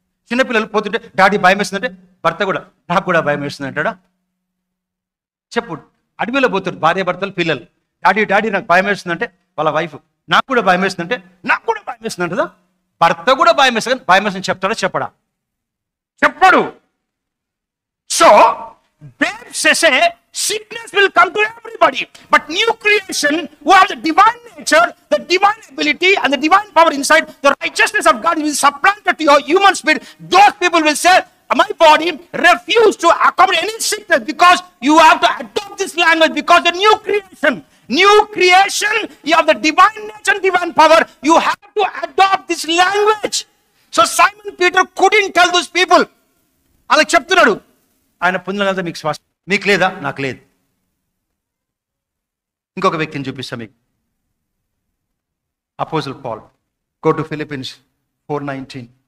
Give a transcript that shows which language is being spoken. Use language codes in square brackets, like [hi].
[te] చిన్నపిల్లలు పోతుంటే డాడీ భయం వేస్తుందంటే, భర్త కూడా నాకు కూడా భయం వేస్తుంది అంటాడా? చెప్పు. అడవిలో పోతారు భార్య భర్తలు, పిల్లలు, డాడీ నాకు భయం వేస్తుందంటే, వాళ్ళ వైఫ్ నాకు కూడా భయం వేస్తుందంటే, నాకు కూడా భయం వేస్తుంది అంటదా? భర్త కూడా భయం వేస్తుంది, భయం వేస్తుంది చెప్తాడా? చెప్పడు. [en] So babes say sickness will come to everybody, but new creation who have the divine nature, the divine ability and the divine power inside, the righteousness of God will supplanted to your human spirit. Those people will say, my body refuse to accommodate any sickness, because you have to adopt this language, because the new creation, you have the divine nature and divine power, you have to adopt this language. So Simon Peter couldn't tell those people. [te] అలా చెప్తున్నాడు, ఆయన పొందిన మీకు శ్వాస, మీకు లేదా? నాకు లేదు. ఇంకొక వ్యక్తిని చూపిస్తా మీకు. [en] Apostle Paul. Go to Philippians 4:19.